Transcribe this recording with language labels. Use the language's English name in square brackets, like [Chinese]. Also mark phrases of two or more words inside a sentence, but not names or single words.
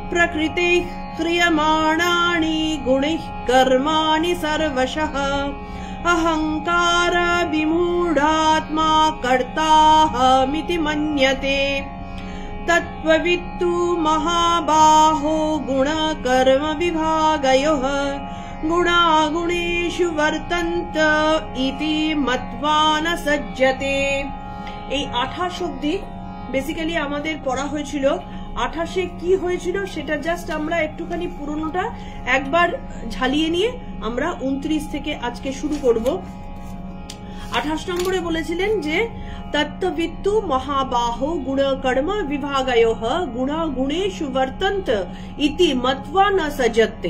[Sanskrit] प्रकृतेः क्रियमाणानि गुणैः कर्माणि सर्वशः अहंकार विमूढात्मा कर्ताहमिति मन्यते तत्त्ववित्तु महाबाहो गुण कर्म विभागयोः गुणागुणेषु वर्तन्त इति मत्वा न सज्जते। [Bangla] এই 28 অবধি বেসিক্যালি আমাদের পড়া হয়েছিল। 28-এ কি হয়েছিল সেটা জাস্ট আমরা একটুখানি পুরোনোটা একবার ঝালিয়ে নিয়ে আমরা 29 থেকে আজকে শুরু করব। 28 নম্বরে বলেছিলেন যে [Sanskrit] তত্ত্ববিত্তু মহাবাহো গুণ কর্ম বিভাগয়োঃ গুণা গুণেষু বর্তন্ত ইতি মত্বা ন সজ্জতে।